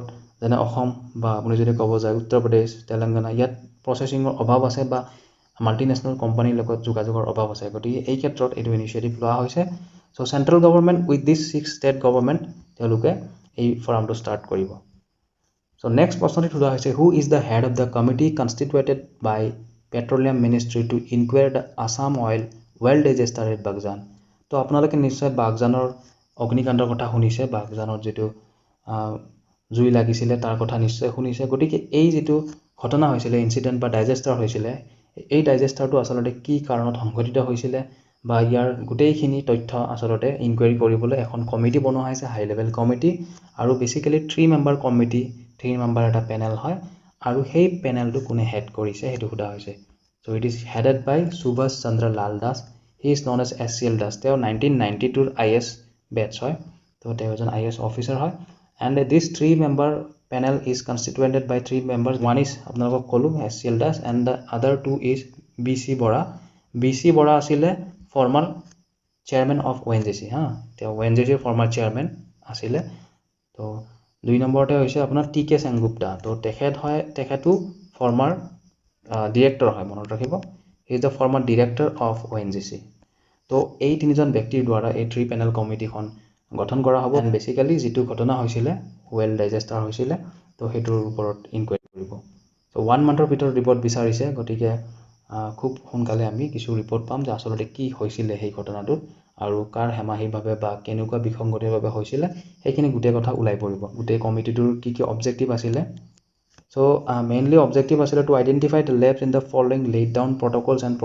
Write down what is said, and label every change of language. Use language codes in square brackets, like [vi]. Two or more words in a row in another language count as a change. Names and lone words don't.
[as] যেনে অসম বা আপুনি যদি ক'ব যায় উত্তৰ প্ৰদেশ তেলেংগানা ইয়াত প্ৰচেছিঙৰ অভাৱ আছে বা [en] multinational companyৰ [as] লগত যোগাযোগৰ অভাৱ আছে গতিকে এই ক্ষেত্ৰত এইটো ইনিচিয়েটিভ লোৱা হৈছে [en] so central government with this 6 state government [as] তেওঁলোকে এই ফৰামটো ষ্টাৰ্ট কৰিব [en] so next [as] প্ৰশ্নটি সোধা হৈছে [en] who is the head of the committee constituted by petroleum ministry to inquire the Assam oil well disaster at Baghjan [as] তো আপোনালোকে নিশ্চয় বাগজানৰ অগ্নিকাণ্ডৰ কথা শুনিছে বাগজানত যিটো জুই লাগিছিলে তাৰ কথা নিশ্চয় শুনিছে গতিকে এই যিটো ঘটনা হৈছিলে ইনচিডেণ্ট বা ডাইজেষ্টাৰ হৈছিলে এই ডাইজেষ্টাৰটো আচলতে কি কাৰণত সংঘটিত হৈছিলে বা ইয়াৰ গোটেইখিনি তথ্য আচলতে ইনকুৱাৰী কৰিবলৈ এখন কমিটি বনোৱা হৈছে [en] high level committee [as] আৰু [en] basically 3 member committee 3 member [as] এটা পেনেল হয় আৰু সেই পেনেলটো কোনে হেড কৰিছে সেইটো সোধা হৈছে [en] so it is headed by Subhash Chandra Lal Das he is known as SCL Das [as] তেওঁ 1992ৰ [en] IS batch [as] হয় তো তেওঁ এজন [en] IS officer [as] হয় [en] and this 3 member panel is constituted by 3 members one is [as] আপোনালোকক ক'লো SCL দাস [en] and the other 2 is BC [as] বৰা আছিলে [en] former chairman of ONGC [as] তেওঁ [en] ONGC former chairman [as] আছিলে তো 2 নম্বৰতে হৈছে আপোনাৰ TK সেনগুপ্তা তো তেখেতো [en] former director [as] হয় মনত ৰাখিব [en] he is the former director of ONGC [as] তো এই তিনিজন ব্যক্তিৰ দ্বাৰা এই 3 panel কমিটিখন গঠন কৰা হ'ব [en] and basically [as] যিটো ঘটনা হৈছিলে [en] well disaster [as] হৈছিলে তো সেইটোৰ ওপৰত ইনকুৱাৰী কৰিব চ' 1 মান্থৰ ভিতৰত ৰিপৰ্ট বিচাৰিছে গতিকে খুব সোনকালে আমি কিছু ৰিপৰ্ট পাম যে আচলতে কি হৈছিলে সেই ঘটনাটোত আৰু কাৰ হেমাহিভাৱে বা কেনেকুৱা বিসংগতিৰ বাবে হৈছিলে সেইখিনি গোটেই কথা ওলাই পৰিব গোটেই কমিটিটোৰ কি কি অবজেক্টিভ আছিলে [en] so mainly objective [as] আছিলে [en] to identify the lapses in the following laid down protocols and